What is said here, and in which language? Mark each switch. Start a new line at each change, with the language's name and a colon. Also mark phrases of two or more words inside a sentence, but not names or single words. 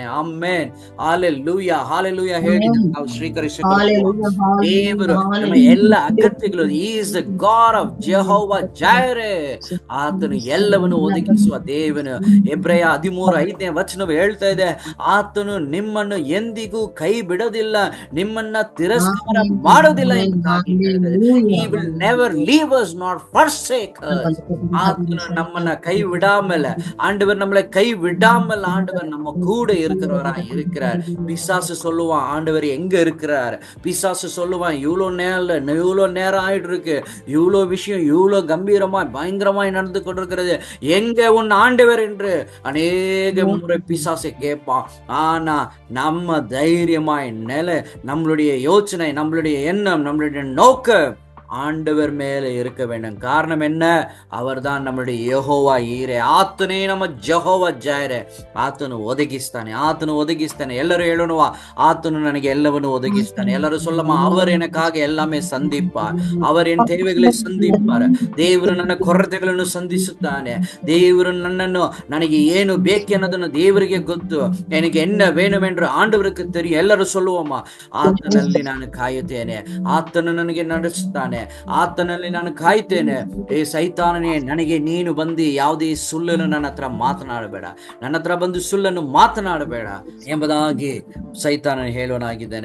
Kannada: ಆಮೆನ್, ಹಾಲೆಲೂಯಾ, ಹಾಲೆಲೂಯಾ ಹೇಳಿ ನಾವು ಸ್ವೀಕರಿಸಿಕೊಳ್ಳುವ ದೇವರು ನಮ್ಮ ಎಲ್ಲ ಅಗತ್ಯಗಳು,
English: is the God of Jehovah Jireh,
Kannada: ಆತನು ಎಲ್ಲವನ್ನು ಒದಗಿಸುವ ದೇವನು. ಎಬ್ರೆಯ 13:5ನೇ ವಚನವು ಹೇಳ್ತಾ ಇದೆ, ಆತನು ನಿಮ್ಮನ್ನು ಎಂದಿಗೂ ಕೈ ಬಿಡೋದಿಲ್ಲ, ನಿಮ್ಮನ್ನ ತಿರಸ್ಕಾರ ಮಾಡೋದಿಲ್ಲ ಎಂಬುದಾಗಿ ಹೇಳ್ತಾ ಇದೆ.
English: He will never leave us nor forsake us.
Tamil: ஆண்டவர் நம்மளை கை விடாமல், ஆண்டவர் நம்மளை கை விடாமல் ஆண்டவர் நம்ம கூட இருக்கிறவரா இருக்கிறார். பிசாசு சொல்லுவான், ஆண்டவர் எங்க இருக்கிறார்? பிசாசு சொல்லுவான், இவ்வளோ நேரம் ஆயிட்டு இருக்கு, இவ்வளோ விஷயம் இவ்வளோ கம்பீரமாய் பயங்கரமாய் நடந்து கொண்டிருக்கிறது, எங்க உன் ஆண்டவர் என்று அநேக முறை பிசாசை கேட்பான். ஆனா நம்ம தைரியமாய் நம்மளுடைய யோசனை, நம்மளுடைய எண்ணம், நம்மளுடைய நோக்கம் ஆண்டவர் மேல இருக்க வேண்டும். காரணம் என்ன? அவர் தான் நம்மளுடைய ಯೆಹೋವ ಈರೆ.
Kannada: ಆತನೇ ನಮ್ಮ ಜೆಹೋವ ಜೈರೆ. ಆತನು ಒದಗಿಸ್ತಾನೆ. ಎಲ್ಲರೂ ಹೇಳೋಣ, ಆತನು ನನಗೆ ಎಲ್ಲವನ್ನು ಒದಗಿಸ್ತಾನೆ.
Tamil: ಎಲ್ಲರೂ சொல்லமா, அவர் எனக்காக எல்லாமே சந்திப்பார். அவர் என் தேவைகளை சந்திப்பார்.
Kannada: ದೇವರು ನನ್ನ ಕೊರತೆಗಳನ್ನು ಸಂಧಿಸುತ್ತಾನೆ. ದೇವರು ನನ್ನನ್ನು, ನನಗೆ ಏನು ಬೇಕೆನ್ನೋದನ್ನು ದೇವರಿಗೆ ಗೊತ್ತು.
Tamil: எனக்கு என்ன வேணும் என்று ஆண்டவருக்கு தெரியும்.
Kannada: ಎಲ್ಲರೂ சொல்லுவோமா, ಆತನಲ್ಲಿ ನಾನು ಕಾಯುತ್ತೇನೆ, ಆತನು ನನಗೆ ನಡೆಸುತ್ತಾನೆ, ಆತನಲ್ಲಿ ನಾನು ಕಾಯ್ತೇನೆ. ಸೈತಾನನೇ, ನನಗೆ ನೀನು ಬಂದು ಯಾವುದೇ ಸುಳ್ಳನ್ನು ನನ್ನ ಹತ್ರ ಮಾತನಾಡಬೇಡ, ನನ್ನ ಹತ್ರ ಬಂದು ಸುಳ್ಳನ್ನು ಮಾತನಾಡಬೇಡ ಎಂಬುದಾಗಿ ಸೈತಾನ ಹೇಳೋನಾಗಿದ್ದಾನೆ.